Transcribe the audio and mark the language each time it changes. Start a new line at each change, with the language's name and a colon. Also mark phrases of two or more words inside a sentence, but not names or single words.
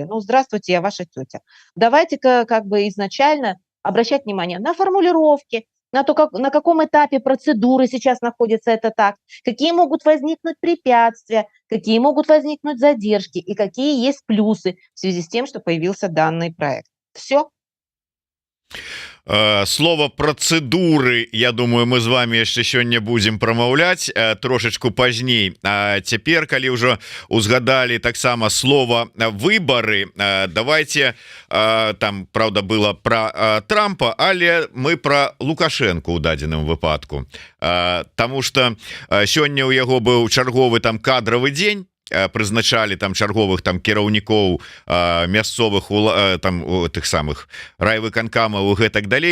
Russian: Ну, здравствуйте, я ваша тетя. Давайте-ка изначально обращать внимание на формулировки, на то, на каком этапе процедуры сейчас находится этот акт, какие могут возникнуть препятствия, какие могут возникнуть задержки и какие есть плюсы в связи с тем, что появился данный проект. Все. Слово процедуры, я думаю, мы
Belarusian: з вами яшчэ сёння будем прамаўляць трошечку пазней. Цяпер, калі ўжо узгадалі таксама слово выборы,
Russian: давайте, там правда было про Трампа,
Belarusian: але мы про Лукашенко ў дадзеным выпадку, тому что сёння у яго быў чарговы там кадровый дзень, прызначалі там чарговых там кіраўнікоў мясцовых там тых самых райвыканкамаў і гэтак далей.